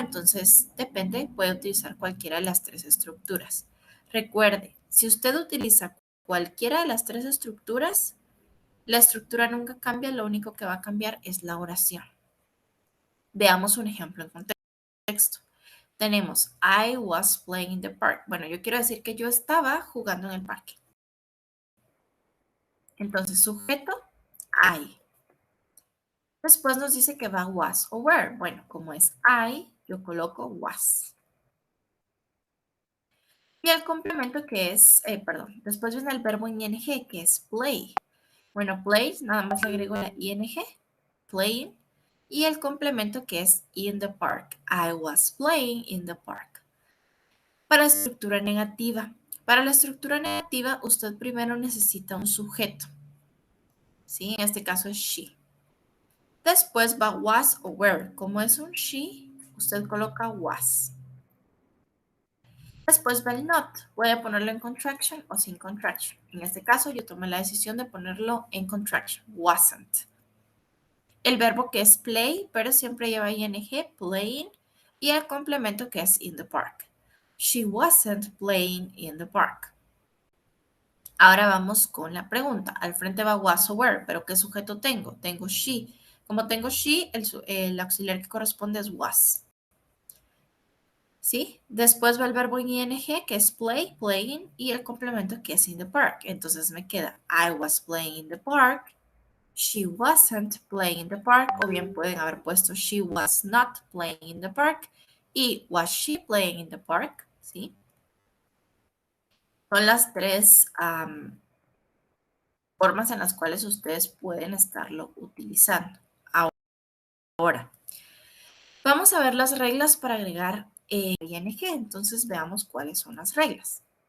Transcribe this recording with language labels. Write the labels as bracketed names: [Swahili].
[Spanish] Entonces, depende, puede utilizar cualquiera de las tres estructuras. Recuerde, si usted utiliza cualquiera de las tres estructuras, la estructura nunca cambia, lo único que va a cambiar es la oración. Veamos un ejemplo en contexto. Tenemos, [English] I was playing in the park. [Spanish] Bueno, yo quiero decir que yo estaba jugando en el parque. Entonces, sujeto, I. Después nos dice que va was o were. Bueno, como es I, yo coloco was. Y el complemento que es, perdón, después viene el verbo en ing, que es play. Bueno, play, nada más le agrego la ing, playing. Y el complemento que es [English] in the park. I was playing in the park. [Spanish] Para estructura negativa. Para la estructura negativa, usted primero necesita un sujeto. ¿Sí? En este caso es she. Después va was o were. Como es un she, usted coloca was. Después va el not. Puede ponerlo en contraction o sin contraction. En este caso, yo tomé la decisión de ponerlo en contraction. Wasn't. El verbo que es play, pero siempre lleva ing, playing. Y el complemento que es [English] in the park. She wasn't playing in the park. [Spanish] Ahora vamos con la pregunta. Al frente va was o were, pero ¿qué sujeto tengo? Tengo she. Como tengo she, el auxiliar que corresponde es was. ¿Sí? Después va el verbo en ing, que es play, playing, y el complemento que es [English] in the park. [Spanish] Entonces me queda [English] I was playing in the park, she wasn't playing in the park, [Spanish] o bien pueden haber puesto [English] she was not playing in the park y was she playing in the park, [Spanish] ¿sí? Son las tres formas en las cuales ustedes pueden estarlo utilizando. Ahora, vamos a ver las reglas para agregar ing, entonces veamos cuáles son las reglas.